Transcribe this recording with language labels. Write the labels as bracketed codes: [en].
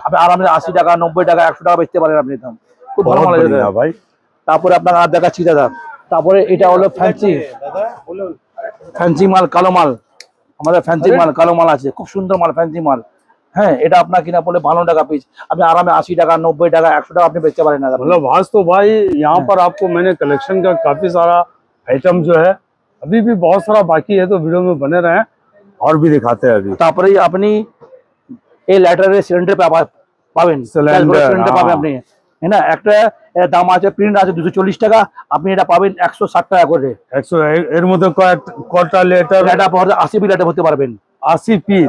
[bn] আপনি আরামে 80 টাকা 90 টাকা 100 টাকা বেচতে পারেন আপনি, দাম খুব ভালো [hi] बहुत [bn] মাল আছে। [hi] बढ़िया भाई। [bn] তারপরে আপনার আর দেখাচ্ছি দাদা, তারপরে এটা হলো ফ্যান্সি, ফ্যান্সি মাল, কালো মাল, আমাদের ফ্যান্সি মাল কালো মাল আছে, খুব সুন্দর মাল, ফ্যান্সি মাল। হ্যাঁ, এটা আপনার কিনা পড়লে 52 টাকা পিস, আপনি আরামে 80 টাকা 90 টাকা 100 টাকা আপনি বেচতে পারেন না। [hi] मतलब आज तो भाई यहाँ पर आपको मैंने कलेक्शन का काफी सारा आइटम जो है, अभी भी बहुत सारा बाकी है, तो वीडियो में बने रहें और भी दिखाते हैं अभी। [bn] তারপরে আপনি এই লাইটারের সিলিন্ডার পাবেন, সিলিন্ডার, সিলিন্ডার পাবেন আপনি, হ্যাঁ না, একটা এর দাম আছে, প্রিন্ট আছে 240 টাকা, আপনি এটা পাবেন 160 টাকা করে। 100 এর মধ্যে কয়টা লিটার? এটা আপনি 80 লিটার ভরতে পারবেন, 80 পিস?